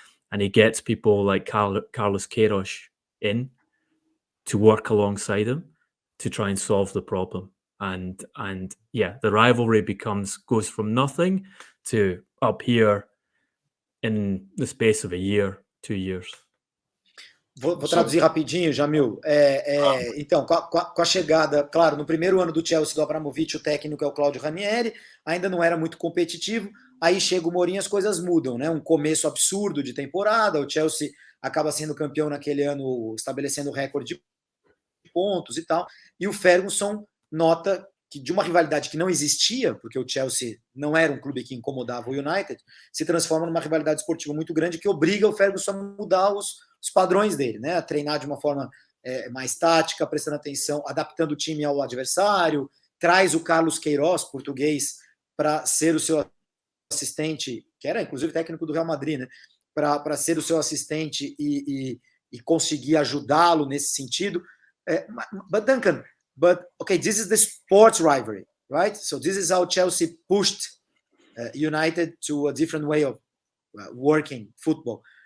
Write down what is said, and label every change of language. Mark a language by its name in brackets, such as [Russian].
[English] And he gets people like Carlos Queiroz in to work alongside him to try and solve the problem. and yeah, the rivalry goes from nothing to up here in the space of a year, 2 years. [Portuguese] Vou traduzir rapidinho, Jamil. Então, com a chegada, claro, no primeiro ano do Chelsea do Abramovich, o técnico é o Claudio Ranieri, ainda não era muito competitivo, aí chega o Mourinho, as coisas mudam, né? Um começo absurdo de temporada, o Chelsea acaba sendo campeão naquele ano, estabelecendo recorde de pontos e tal, e o Ferguson nota que de uma rivalidade que não existia, porque o Chelsea não era um clube que incomodava o United, se transforma numa rivalidade esportiva muito grande que obriga o Ferguson a mudar os padrões dele, né? A treinar de uma forma mais tática, prestando atenção, adaptando o time ao adversário, traz o Carlos Queiroz, português, para ser o seu assistente, que era inclusive técnico do Real Madrid, né? Para ser o seu assistente e conseguir ajudá-lo nesse sentido. [English] But Duncan, okay, this is the sports rivalry, right? So this is how Chelsea pushed United to a different way of working football.